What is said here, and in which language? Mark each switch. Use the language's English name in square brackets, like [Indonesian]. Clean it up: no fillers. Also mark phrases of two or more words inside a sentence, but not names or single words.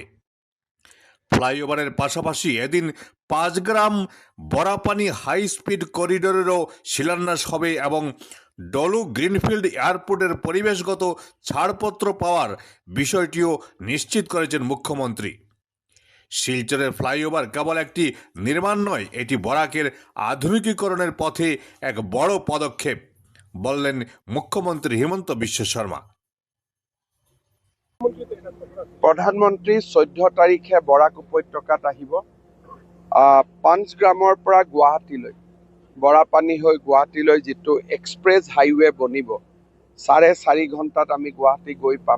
[Bangla] ফ্লাইওভারের পাশাপাশি এদিন 5 গ্রাম বরাপানি হাই স্পিড করিডোরেরও শিলান্যাস হবে এবং ডলু গ্রিনফিল্ড এয়ারপোর্টের পরিবেশগত ছাড়পত্র পাওয়ার বিষয়টিও নিশ্চিত করেছেন মুখ্যমন্ত্রী। শিলচরের ফ্লাইওভার কেবল একটি নির্মাণ নয়, এটি বরাকের আধুনিকীকরণের পথে এক বড় পদক্ষেপ, বললেন মুখ্যমন্ত্রী হিমন্ত বিশ্ব শর্মা। [Assamese] প্ৰধানমন্ত্ৰী 14 তাৰিখে বৰাক উপত্যকাত আহিব। 5 গ্ৰামৰ পৰা গুৱাহাটীলৈ বৰাপানী হৈ গুৱাহাটীলৈ যিটো এক্সপ্ৰেছ হাইৱে বনিব, 4.5 ঘণ্টাত আমি গুৱাহাটী গৈ পাম।